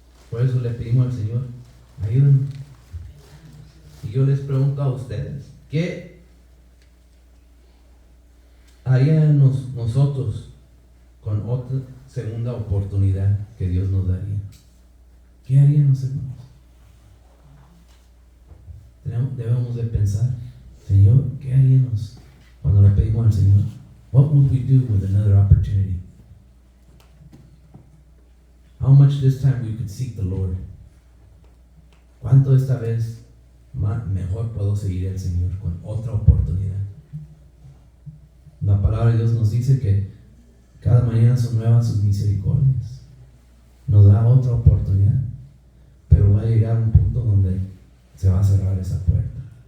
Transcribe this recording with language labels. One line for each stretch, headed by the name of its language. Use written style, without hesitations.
Spanish: Por eso le pedimos al Señor, ayúdenos. Y yo les pregunto a ustedes, ¿qué haríamos nosotros con otra segunda oportunidad que Dios nos daría? ¿Qué haríamos, hermanos? Debemos de pensar, Señor, ¿qué haríamos cuando le pedimos al Señor?
English: What would we do with another opportunity? How much this time we could seek the Lord?
Spanish: ¿Cuánto esta vez mejor puedo seguir al Señor con otra oportunidad? La palabra de Dios nos dice que cada mañana son nuevas sus misericordias. Nos da otra oportunidad, pero va a llegar un punto donde se va a cerrar esa puerta.